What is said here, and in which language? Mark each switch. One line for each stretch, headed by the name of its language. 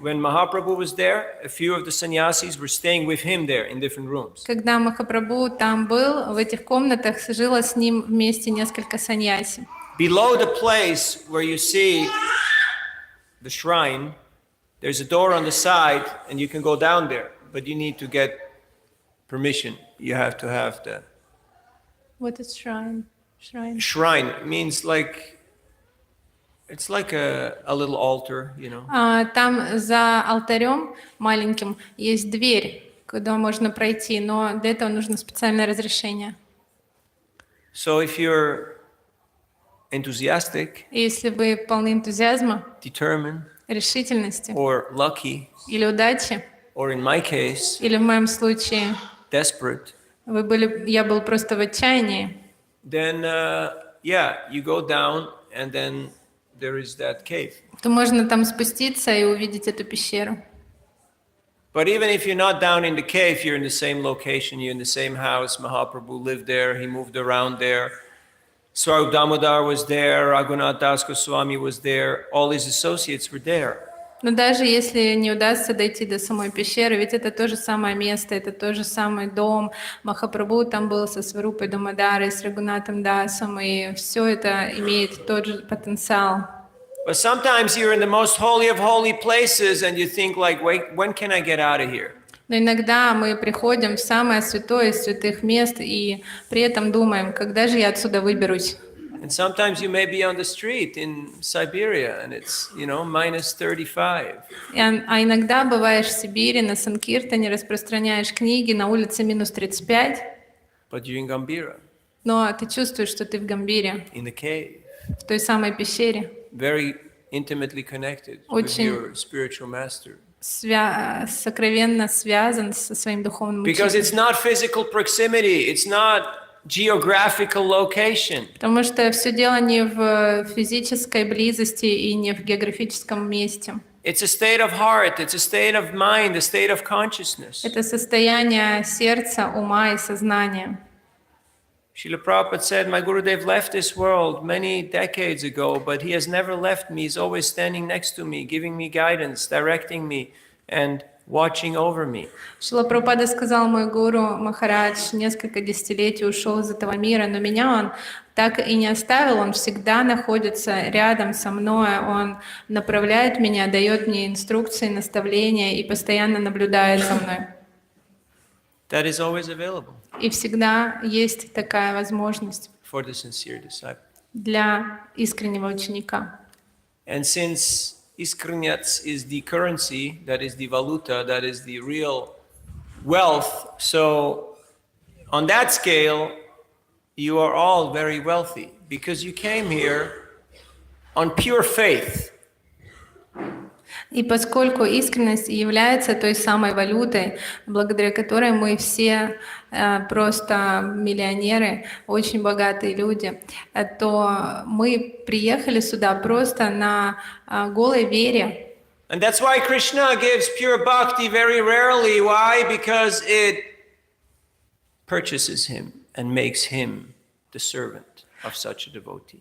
English: When Mahaprabhu was there, a few of the sannyasis were staying with him there in different rooms.
Russian: Когда Махапрабху там был, в этих комнатах жило с ним вместе несколько саньяси.
English: Below the place where you see the shrine, there's a door on the side and you can go down there, but you need to get permission. You have to have the What is shrine? Shrine. shrine. Means like, it's like a little altar, you know.
Russian: Там за алтарем маленьким есть дверь, куда можно пройти, но для этого нужно специальное разрешение.
English: So if you're enthusiastic,
Russian: И если вы полны энтузиазма,
English: determined,
Russian: решительности
English: or lucky,
Russian: или удачи,
English: or in my case,
Russian: или в моем случае
English: desperate,
Russian: я был просто в отчаянии,
English: then yeah, you go down and then there is that cave.
Russian: то можно там спуститься и увидеть эту пещеру.
English: But even if you're not down in the cave, you're in the same location, you're in the same house. Mahaprabhu lived there, he moved around there. Swarup Damodar was there, Raghunath Das Goswami was there, all his associates were there.
Russian: Но даже если не удастся дойти до самой пещеры, ведь это то же самое место, это тот же самый дом. Махапрабху там был со Сварупой Дамодарой, с Рагунатом Дасом, и все это имеет тот же потенциал.
English: But sometimes you're in the most holy of holy places and you think like, wait, when can I get out of here?
Russian: Но иногда мы приходим в самое святое из святых мест и при этом думаем, когда же я отсюда выберусь.
English: And sometimes you may be on the street in Siberia and it's, minus 35.
Russian: А иногда бываешь в Сибири, на Санкиртане, распространяешь книги, на улице минус 35.
English: but you're in Gambhira,
Russian: но ты чувствуешь, что ты в Гамбире,
English: in the cave,
Russian: в той самой пещере,
English: very intimately connected with
Russian: Очень
English: your spiritual master.
Russian: сокровенно связан со своим духовным
English: Because it's
Russian: учителем.
English: not physical proximity, it's not geographical location.
Russian: Потому что все дело не в физической близости и не в географическом месте.
English: It's a state of heart, it's a state of mind, a state of consciousness.
Russian: Это состояние сердца, ума и сознания.
English: Srila Prabhupada said, my Gurudev left this world many decades ago, but he has never left me. He's always standing next to me, giving me guidance, directing me, and watching over me.
Russian: Шрила Прабхупада сказал, мой гуру Махарадж несколько десятилетий ушел из этого мира, но меня он так и не оставил, он всегда находится рядом со мной, он направляет меня, дает мне инструкции, наставления и постоянно наблюдает за мной.
English: That is always available
Russian: И всегда есть такая возможность
English: for the sincere disciple.
Russian: для искреннего ученика.
English: And since Iskranyats is the currency, that is the valuta, that is the real wealth, so on that scale, you are all very wealthy because you came here on pure faith.
Russian: И поскольку искренность является той самой валютой, благодаря которой мы все просто миллионеры, очень богатые люди, то мы приехали сюда просто на голой вере.
English: And that's why Krishna gives pure bhakti very rarely. Why? Because it purchases him and makes him the servant of such a devotee.